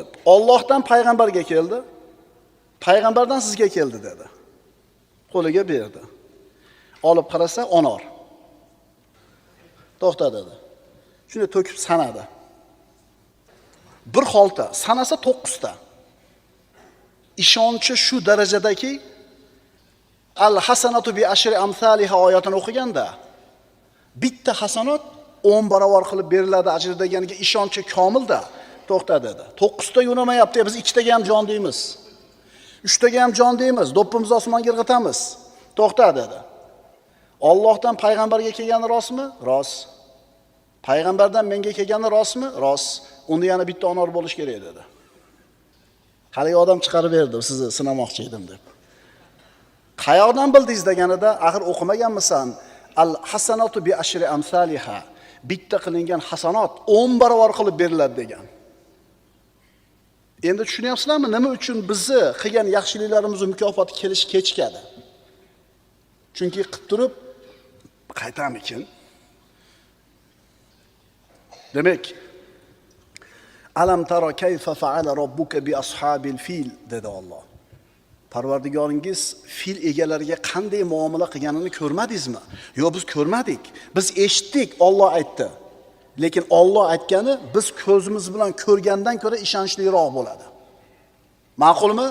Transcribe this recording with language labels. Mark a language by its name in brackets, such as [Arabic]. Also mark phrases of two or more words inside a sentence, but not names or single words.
[Uzbek] Allohdan payg'ambarga keldi. Payg'ambardan sizga keldi dedi. Qo'liga berdi. Olib qarasa onor. To'xta dedi. Shuni to'kib sanadi. Bir xolta, sanasa 9 ta. Ishonchi shu darajadaki [Arabic] الحسنة بعشر أمثالها [Uzbek] oyatini o'qiganda bitta hasanat 10 barobar qilib beriladi ajr deganiga ishonchi komilda. To'xta dedi. 9 ta yo'namayapti, biz 2 taga ham jon deymiz. 3 taga ham jon deymiz, do'ppimizni osmonga irg'itamiz. To'xta dedi. Allohdan payg'ambarga kelgani rostmi? Rost. Payg'ambardan menga kelgani rostmi? Rost. Unda yana bitta onor bo'lish kerak dedi. Haligi odam chiqarib berdi, sizni sinamoqchi edim deb. Qayoqdan bildingiz deganida, axir o'qimaganmisan? [Arabic] الحسنة بعشر أمثالها. [Uzbek] Bitta qilingan hasanot 10 barobar qilib beriladi degan. Endi tushunyapsizlarmi, nima uchun bizni qilgan yaxshiliklarimizni mukofoti kelish kechikadi? Chunki qilib turib qaytamikin. Demak, [Arabic] ألم تر كيف فعل ربك بأصحاب الفيل [Uzbek] dedi Alloh. Parvardigoringiz fil egalariga qanday muomala qilganini ko'rmadingizmi? Yo'q, biz ko'rmadik. Biz eshitdik, Alloh aytdi. Lekin Alloh aytgani biz ko'zimiz bilan ko'rgandan ko'ra ishonchliroq bo'ladi. Ma'qulmi?